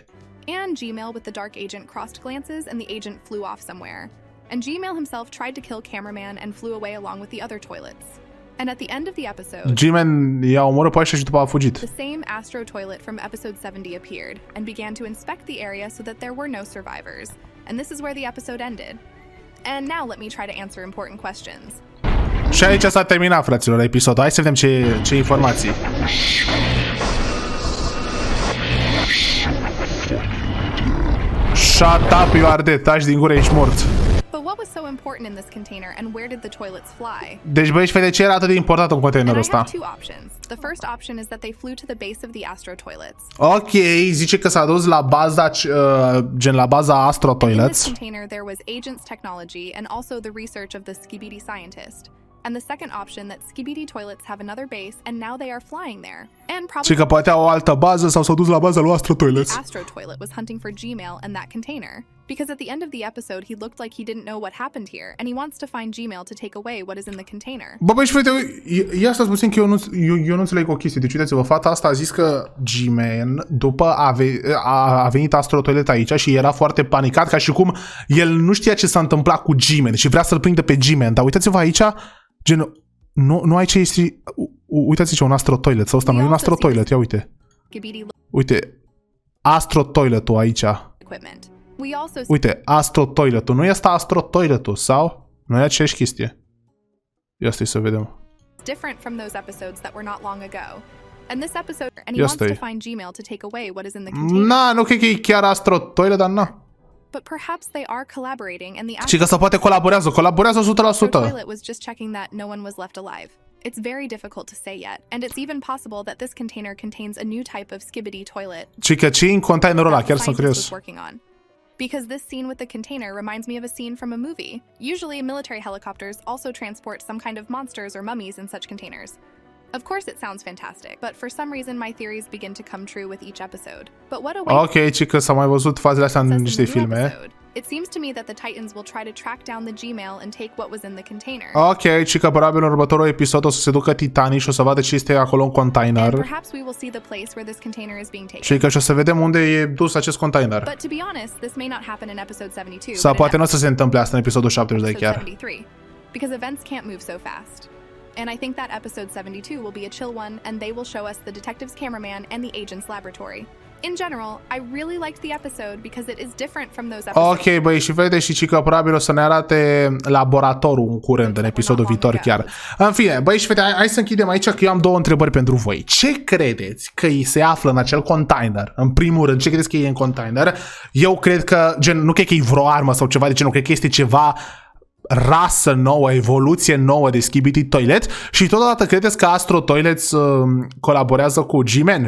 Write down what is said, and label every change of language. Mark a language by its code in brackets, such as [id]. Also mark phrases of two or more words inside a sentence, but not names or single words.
[en] And Gmail with the dark agent crossed glances and the agent flew off somewhere. And Gmail himself tried to kill cameraman and flew away along with the other toilets. And at the end of the episode, [ro] G-Man i-a omorât pe ăștia și după a fugit. [en] the same astro toilet from episode 70 appeared and began to inspect the area so that there were no survivors. And this is where the episode ended. And now let me try to answer important questions. [ro] Și aici s-a terminat, fraților, episodul. Hai să vedem ce informații. [en] Shut up, you are dead. [ro] Taci din gură, ești mort. [en] But what was so important in this container and where did the toilets fly? [ro] Deci, băi, și fete, ce era atât de important în [en] And [ro] containerul [en] I [ro] ăsta? [en] have two options. The first option is that they flew to the base of the astro toilets. [ro] Ok, zice că s-a dus la baza, gen la baza Astro [en] In this [ro] Toilets. [en] container, there was agent's technology and also the research of the Skibidi scientist. And the second option that Skibidi toilets have another base and now they are flying there. And [ro] Și [en] probably [ro] că poate au o altă bază sau s-au dus la baza lui Astro [en] the [ro] Toilets. [en] astro toilet was hunting for Gmail and that container. Because at the end of the episode, he looked like he didn't know what happened here, and he wants to find Gmail to take away what is in the container. [ro] Bă, băi, și fete, ia stați puțin că eu nu înțeleg o chestie. Deci, uitați-vă, fata asta a zis că G-Man, după a venit Astro Toilet aici și era foarte panicat, ca și cum el nu știa ce s-a întâmplat cu G-Man și vrea să-l prindă pe G-Man. Dar uitați-vă aici, gen, nu aici este... Uitați-vă, un Astro Toilet, sau ăsta nu e un Astro Toilet, ia uite. [en] Skibidi [ro] Uite, Astro Toilet-ul aici. [en] equipment. We also see [ro] Uite, Astro Toilet-ul. Nu este Astro Toilet-ul, sau? Nu e aceeași chestie. Ia stai să vedem. [en] different from those episodes that were not long ago. And this episode, and he Yes, wants to they- find Gmail to take away what is in the container. [ro] Na, nu cred că e chiar Astro Toilet, dar na. [en] But perhaps they are collaborating, and the [ro] Și că se poate colaborează 100%. [en] toilet was just checking that no one was left alive. It's very difficult to say yet, and it's even possible that this container contains a new type of Skibidi toilet [ro] Și că ce în containerul ăla, [en] that the [ro] chiar sunt [en] scientist [ro] curios. [en] was working on. Because this scene with the container reminds me of a scene from a movie. Usually, military helicopters also transport some kind of monsters or mummies in such containers. Of course, it sounds fantastic, but for some reason, my theories begin to come true with each episode. But what awaits [ro] Ok, ci că s-a mai văzut fazele astea [en] us [ro] în [en] in [ro] niște [en] the new [ro] filme. [en] episode? It seems to me that the Titans will try to track down the Gmail and take what was in the container. [ro] Ok, ci că probabil în următorul episod o să se ducă titanii și o să vadă ce este acolo în [en] And [ro] container. [en] perhaps we will see the place where this container is being taken. [ro] Și că și o să vedem unde e dus acest container. [en] But to be honest, this may not happen in episode 72. [ro] Sau [en] but in [ro] poate nu o să se întâmple asta în episodul 72 [en] episode [ro] chiar. [en] 73, because events can't move so fast. And I think that episode 72 will be a chill one, and they will show us the detective's cameraman and the agent's laboratory. In general, I really liked the episode because it is different from those episodes. [ro] Ok, băi, și vede și că probabil o să ne arate laboratorul în curând, în episodul viitor chiar. În fine, băi, și fete, hai să închidem aici că eu am două întrebări pentru voi. Ce credeți că îi se află în acel container? În primul rând, ce credeți că e în container? Eu cred că, gen, nu cred că e vreo armă sau ceva de genul, cred că este ceva rasă nouă, evoluție nouă de Skibidi Toilet și totodată credeți că Astro Toilets colaborează cu G-Man?